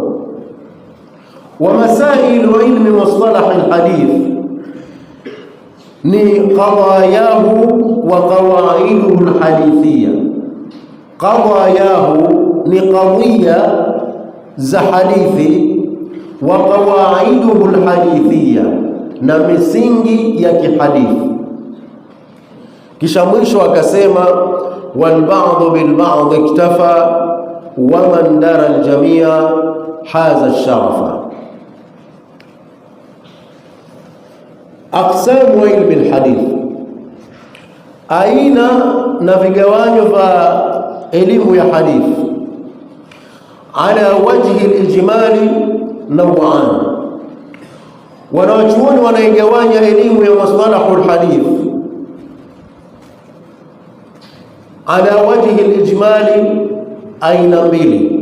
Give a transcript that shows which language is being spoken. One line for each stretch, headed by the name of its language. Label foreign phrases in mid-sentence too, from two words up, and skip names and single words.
Arabic: ومسائل علم مصطلح الحديث ni قضاياه وقواعده الحديثية.
Swahili: Qadayahu ni qadhiya za hadithi,
Arabic: وقواعده الحديثية,
Swahili: na misingi ya kihadithi. Kisha mwisho akasema,
Arabic: والبعض بالبعض اكتفى ومن درى الجامع حاز الشرفا. أقسام علم الحديث,
Swahili: aina na vigawanyo vya elimu ya hadithi.
Arabic: على وجه الإجمال نوعان,
Swahili: wanawachuoni wanaigawanya elimu ya
Arabic: مصطلح الحديث على وجه الإجمال
Swahili: aina mbili.